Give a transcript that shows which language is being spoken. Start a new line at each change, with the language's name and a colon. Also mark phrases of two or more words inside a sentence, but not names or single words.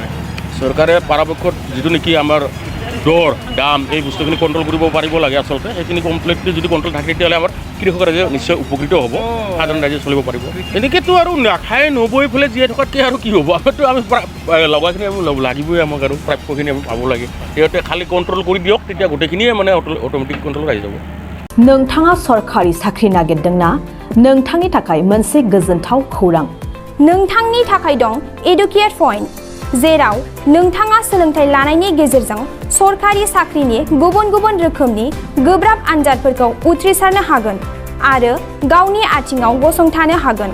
Assamese: চৰকাৰে পৰাপক্ষত যিটো নেকি আমাৰ দৰ দাম এই বস্তুখিনি কণ্ট্ৰল কৰিব পাৰিব লাগে আচলতে সেইখিনি কমপ্লিটলি যদি কণ্ট্ৰল থাকে তেতিয়াহ'লে আমাৰ কৃষক ৰাইজে নিশ্চয় উপকৃত হ'ব সাধাৰণ ৰাইজে চলিব পাৰিব এনেকৈতো আৰু নাখাই নবৈ পেলাই জীয়াই থকাতকৈ আৰু কি হ'ব আমাৰতো আমি লগাখিনি আমি লাগিবই আমাক আৰু প্ৰাপ্যখিনি আমি পাব লাগে সিহঁতে খালি কণ্ট্ৰল কৰি দিয়ক তেতিয়া গোটেইখিনিয়ে মানে
English: automatic control
Assamese: আহি যাব
Bodo: नोंथाङा सरखारि साख्रि नागिरदोंना नोंथांनि थाखाय मोनसे गोजोनथाव खौरां नोंथांनि थाखाय दं एडुकेट पइन्ट जेराव नोंथाङा सोलोंथाइ लानायनि गेजेरजों सरखारि साख्रिनि गुबुन गुबुन रोखोमनि गोब्राब आनजादफोरखौ उथ्रिसारनो हागोन आरो गावनि आथिङाव गसंथानो हागोन